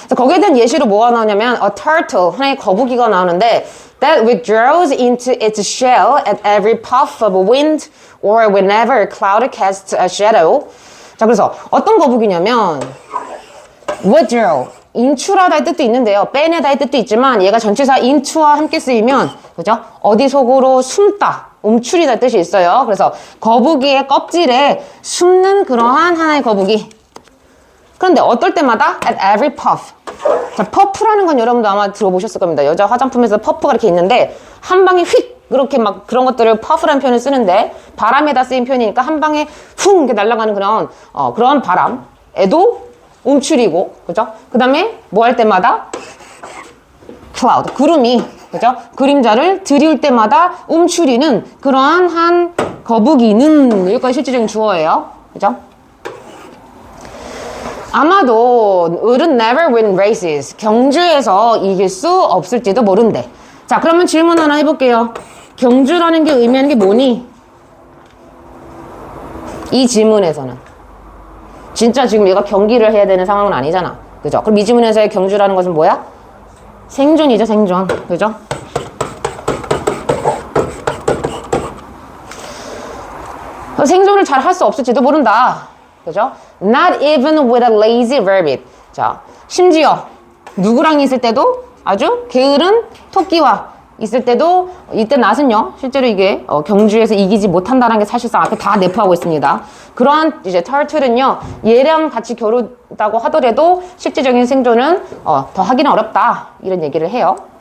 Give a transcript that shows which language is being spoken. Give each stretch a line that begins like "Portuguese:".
Korean: 거기에 대한 예시로 뭐가 나오냐면
English: a turtle,
Korean: 하나의 거북이가 나오는데
English: that withdraws into its shell at every puff of wind or whenever a cloud casts a shadow.
Korean: 자, 그래서 어떤 거북이냐면 withdraw, 인출하다의 뜻도 있는데요. 빼내다의 뜻도 있지만 얘가 전치사 into와 함께 쓰이면 그죠? 어디 속으로 숨다, 움츠리다의 뜻이 있어요. 그래서 거북이의 껍질에 숨는 그러한 하나의 거북이. 그런데 어떨 때마다
English: at every puff.
Korean: 자, 퍼프라는 건 여러분도 아마 들어보셨을 겁니다. 여자 화장품에서 퍼프가 이렇게 있는데 한 방에 휙 그렇게 막 그런 것들을 퍼프라는 표현을 쓰는데 바람에다 쓰인 표현이니까 한 방에 훅 이렇게 날아가는 그런 바람에도 움츠리고, 그죠? 그 다음에 뭐 할 때마다 cloud, 구름이, 그죠? 그림자를 들이울 때마다 움츠리는 그러한 한 거북이는 여기까지 실질적인 주어예요. 그죠? 아마도 을은
English: never win races.
Korean: 경주에서 이길 수 없을지도 모른대. 자, 그러면 질문 하나 해볼게요. 경주라는 게 의미하는 게 뭐니? 이 질문에서는. 진짜 지금 얘가 경기를 해야 되는 상황은 아니잖아. 그죠? 그럼 이 질문에서의 경주라는 것은 뭐야? 생존이죠, 생존. 그죠? 생존을 잘 할 수 없을지도 모른다. 그죠?
English: Not even with a lazy rabbit.
Korean: 자, 심지어 누구랑 있을 때도 아주 게으른 토끼와 있을 때도 이때 낫은요 실제로 이게 경주에서 이기지 못한다는 게 사실상 앞에 다 내포하고 있습니다. 그러한 이제 turtle은요 얘랑 같이 겨루다고 하더라도 실질적인 생존은 더 하기는 어렵다 이런 얘기를 해요.